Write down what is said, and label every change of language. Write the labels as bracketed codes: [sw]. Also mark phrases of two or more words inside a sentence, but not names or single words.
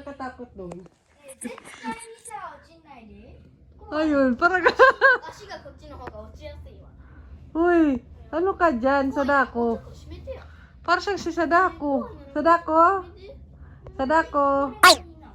[tl] takot doon. [ja] 絶対にさ、落ちないで。 [tl] Ayun, parang... [ja] 足がこっちの方が落ちやすいわ。 [tl] Uy, ano ka dyan, [ja] ちょ [tl] Sadako? [ja] っと閉めてよ。 [tl] Parang siyang si Sadako. Sadako? [ja] 閉めて。 [tl] Sadako? [ja] これ